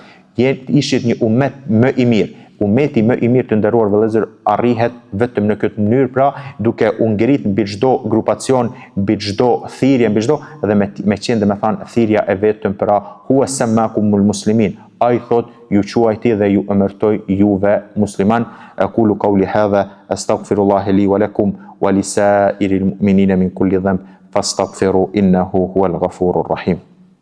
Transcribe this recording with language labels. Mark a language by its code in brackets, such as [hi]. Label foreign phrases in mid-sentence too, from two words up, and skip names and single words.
[sq] Ishit një ummet më i mirë. Ummeti më i mirë të nderuar vëllezër arrihet vetëm në këtë mënyrë, pra duke u ngrit mbi çdo grupacion, mbi çdo thirrje, mbi çdo dhe me qenë dhe me thanë thirrja e vetëm pra [ar] هو سماكم المسلمين. [sq] Ai thot ju quajti dhe ju emërtoi juve musliman. [ar] أقول قولي هذا أستغفر الله لي ولكم ولسائر المؤمنين من كل ذنب فاستغفروه إنه هو الغفور الرحيم.